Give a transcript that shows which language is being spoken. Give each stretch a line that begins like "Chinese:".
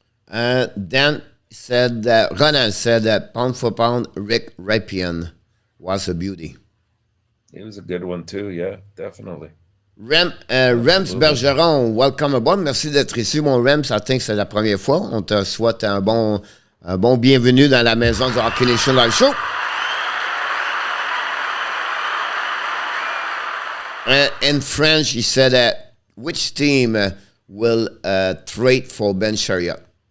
English: Dan said that Ronan said that pound for pound, Rick Ripien was a beauty. He was a good one too, yeah, definitely. Rems Bergeron, welcome aboard.
French: Merci d'être ici, mon Rems.
English: I think
French: c'est la première fois. On te souhaite un bon bienvenue dans la maison du Hockey Nation Live Show.
English: In French, he said that which team will trade for Ben Chariot?